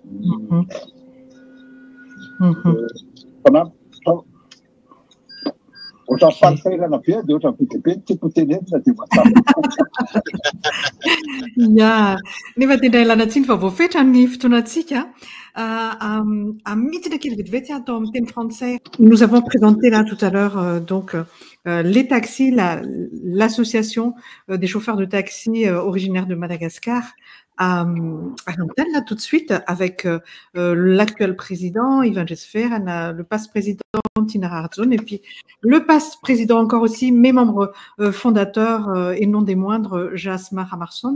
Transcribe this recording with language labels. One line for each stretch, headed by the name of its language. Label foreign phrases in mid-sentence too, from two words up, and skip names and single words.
Malagasy: Ohatran'ny falifairana be dia ohatran'ny bebe tiako tenenina dia nefa tena ilana tsiny fa voafetra ny fotoanantsika. Midina kely vetivety atao amin'ny teny français.
French: Nous avons présenté là tout à l'heure donc les taxis, l'association des chauffeurs de taxi originaires de Madagascar à l'antenne là tout de suite avec l'actuel président Ivan Jesfer, le passe-président Tina Rartzon et puis le passe-président encore aussi, mes membres fondateurs et non des moindres, Jasmin Ramarson.